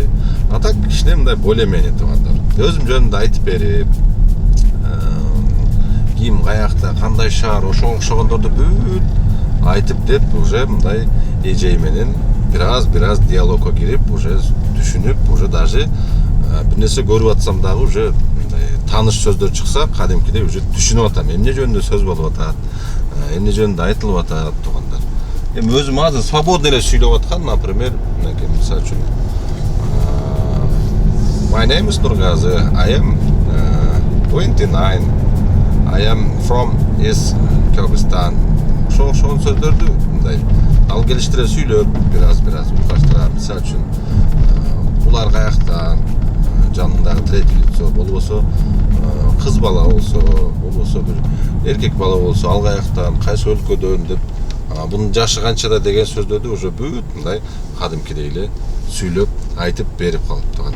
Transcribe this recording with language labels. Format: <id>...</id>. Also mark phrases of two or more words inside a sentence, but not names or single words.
<ky>А так кичине мындай</ky> <ru>более-менее</ru> <ky>тугандар. Өзүм жөнүндө айтып берип, ким каякта, кандай шаар, ошого окшогондорду бүт айтып деп, уже мындай эжей менен бир аз диалогко кирип, уже түшүнүп, уже даже бир нерсе көрүп атсам дагы уже тааныш сөздөр чыкса, кадимкидей уже түшүнүп атам. Эмне жөнүндө сөз болуп атат, эмне жөнүндө айтылып атат тугандар. Эми өзүм азыр свободно эле сүйлөп аткан, например, мынакей мисалы үчүн</ky> <en>My name is Nurgazi. I am 29. I am from East Kyrgyzstan.</en> <ky>Ошол сөздөрдү мындай ал келиштире сүйлөп, бир аз укаштырам. Мисалы үчүн булар каяктан, жанындагы</ky> <ru>третий лицо</ru> <ky>болбосо, кыз бала болбосо бир эркек бала болсо, ал каяктан, кайсы өлкөдөн деп, bunun жашы канчада деген сөздөрдү уже бүт мындай кадимкидей эле сүйлөп, айтып берип калып тугандар.</ky>